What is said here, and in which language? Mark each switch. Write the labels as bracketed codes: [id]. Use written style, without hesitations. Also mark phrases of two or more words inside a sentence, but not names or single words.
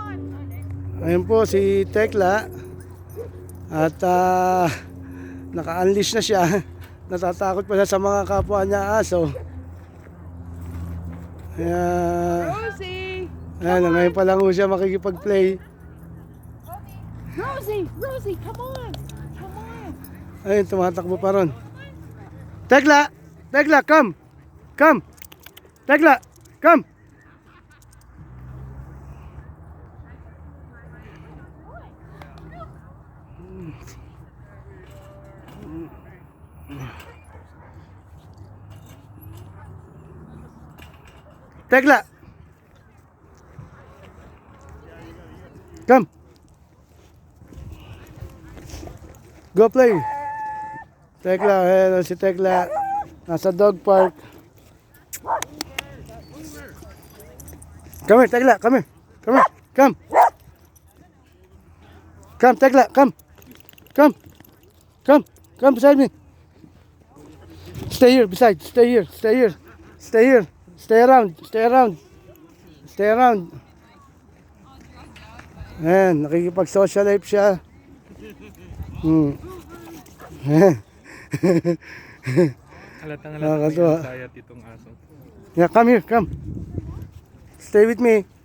[tl] Ayun po si Tekla. At naka-unleash na siya. Natatakot pa siya sa mga kapwa niya aso. Kaya, Rosie! ayan, ngayon pa lang ho siya makikipag-play. [en] Rosie, come on! Come on! [tl] Ayun, tumatakbo pa ron. Tekla! [en] Tekla, come! Come! Tekla, come! Tekla! Come! Go play! [tl] Tekla, hello si Tekla. Nasa [en] dog park. Come here, Tekla, come here. Come here, come. Come, Tekla, come. Come. Come, come beside me. Stay here, beside, stay here, stay here. Stay here. Stay around, stay around. Stay around. [tl] Ayan, nakikipag-socialize siya. Halatang Nakakatuwa. halata may anxiety itong aso. [en] Yeah, come here, come. Stay with me.